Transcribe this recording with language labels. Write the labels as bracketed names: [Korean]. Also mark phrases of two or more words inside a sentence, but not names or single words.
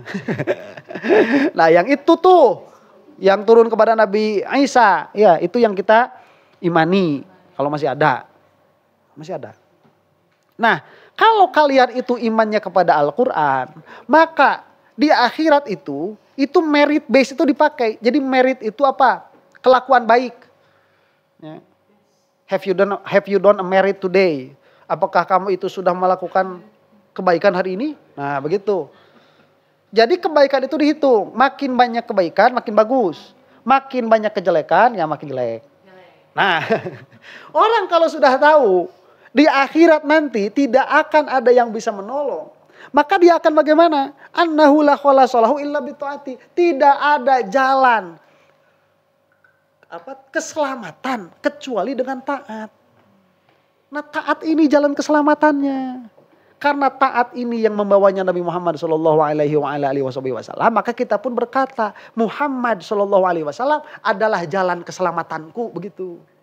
[Indonesian] Nah, yang itu tuh yang turun kepada Nabi Isa, ya, itu yang kita imani. Kalau masih ada. Masih ada. Nah, kalau kalian itu imannya kepada Al-Quran, maka di akhirat itu [English] merit base [Indonesian] itu dipakai. Jadi merit itu apa? Kelakuan baik. Ya. [English] Have you done a merit today? [Indonesian] Apakah kamu itu sudah melakukan kebaikan hari ini? Nah, begitu. Jadi kebaikan itu dihitung. Makin banyak kebaikan, makin bagus. Makin banyak kejelekan, ya makin jelek. Nah, orang kalau sudah tahu di akhirat nanti tidak akan ada yang bisa menolong, maka dia akan bagaimana? [Arabic] Annahu la khalasalahu illa bitaati. [Indonesian] Tidak ada jalan keselamatan kecuali dengan taat. Nah, taat ini jalan keselamatannya. Karena taat ini yang membawanya Nabi Muhammad [Arabic] sallallahu alaihi wasallam, [Indonesian] maka kita pun berkata, Muhammad [Arabic] sallallahu alaihi wasallam [Indonesian] adalah jalan keselamatanku, begitu.